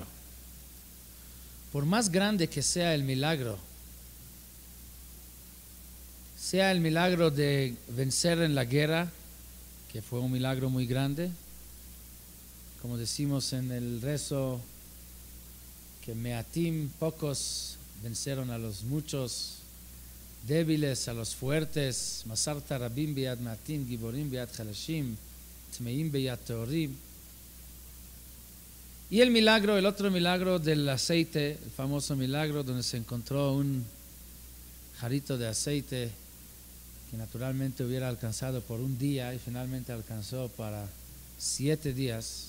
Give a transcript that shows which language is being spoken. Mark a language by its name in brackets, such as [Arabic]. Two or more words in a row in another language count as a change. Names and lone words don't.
[Spanish] Por más grande que sea el milagro de vencer en la guerra, que fue un milagro muy grande, como decimos en el rezo, que Meatim, pocos, vencieron a los muchos, débiles a los fuertes, [Hebrew] מסרת רבים ביד מעטים גבורים ביד חלשים טמאים ביד טהורים. [Spanish] Y el otro milagro del aceite, el famoso milagro donde se encontró un jarrito de aceite que naturalmente hubiera alcanzado por un día y finalmente alcanzó para 7 días.